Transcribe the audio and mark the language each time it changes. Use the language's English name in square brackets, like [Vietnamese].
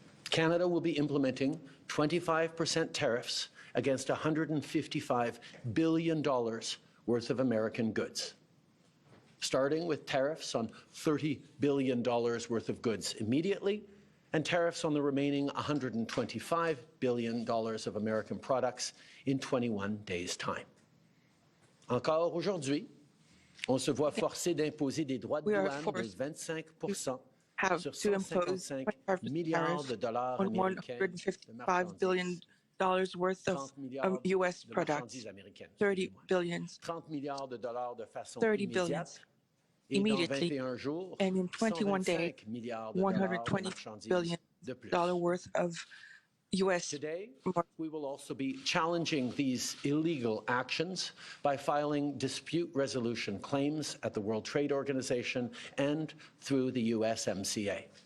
[English] Canada will be implementing 25% tariffs against $155 billion worth of American goods, starting with tariffs on $30 billion worth of goods immediately, and tariffs on the remaining $125 billion of American products in 21 days' time. [French] Encore aujourd'hui, on se voit forcé d'imposer des droits de douane de 25% sur 155 milliards de dollars américains de [English] $155 billion worth of U.S. products, 30 billion, 30 billion immediately, and in 21 days, $120 billion worth of U.S. Today, we will also be challenging these illegal actions by filing dispute resolution claims at the World Trade Organization and through the USMCA.